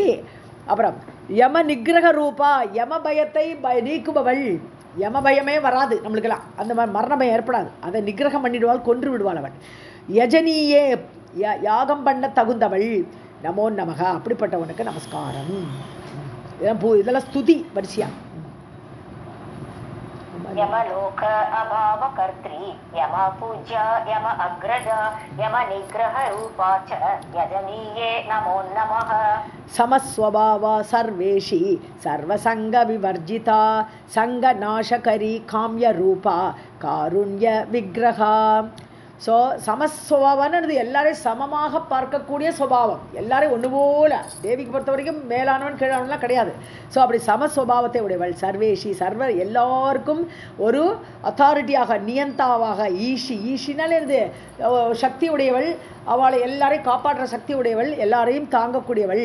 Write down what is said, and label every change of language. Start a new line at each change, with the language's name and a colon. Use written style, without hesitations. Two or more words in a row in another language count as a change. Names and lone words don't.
Tamil: அப்புறம்
Sanskrit: यम निग्रह रूपा,
Tamil: யம பயத்தை நீக்குபவள். யம பயமே வராது நம்மளுக்கெல்லாம், அந்த மாதிரி மரண பயம் ஏற்படாது. அதை நிகிரகம் பண்ணிடுவாள், கொன்று விடுவாள் அவள். யஜனியே, யாகம் பண்ண தகுந்தவள்.
Sanskrit: नमो नमः,
Tamil: அப்படிப்பட்டவனுக்கு நமஸ்காரம். இதெல்லாம் ஸ்துதி வரிசையா.
Sanskrit: यमलोक अभाव कर्त्री यम पूज्या यम अग्रजा यम निग्रह रूपा च यजनीये नमो नमः. समस्वभावा सर्वेशी सर्वसंग विवर्जिता संग नाशकरी काम्य रूपा कारुण्य विग्रहा.
Tamil: ஸோ சமஸ்வபாவம்னு எல்லாரையும் சமமாக பார்க்கக்கூடிய சுபாவம், எல்லாரையும் ஒன்று போல. தேவிக்கு பொறுத்த வரைக்கும் மேலானவன் கீழானவன்லாம் கிடையாது. ஸோ அப்படி சமஸ்வபாவத்தை உடையவள். சர்வேஷி, சர்வ எல்லாருக்கும் ஒரு அத்தாரிட்டியாக, நியந்தாவாக. ஈஷினாலே இருந்து சக்தி உடையவள், அவளை எல்லாரையும் காப்பாற்றுற சக்தி உடையவள், எல்லாரையும் தாங்கக்கூடியவள்.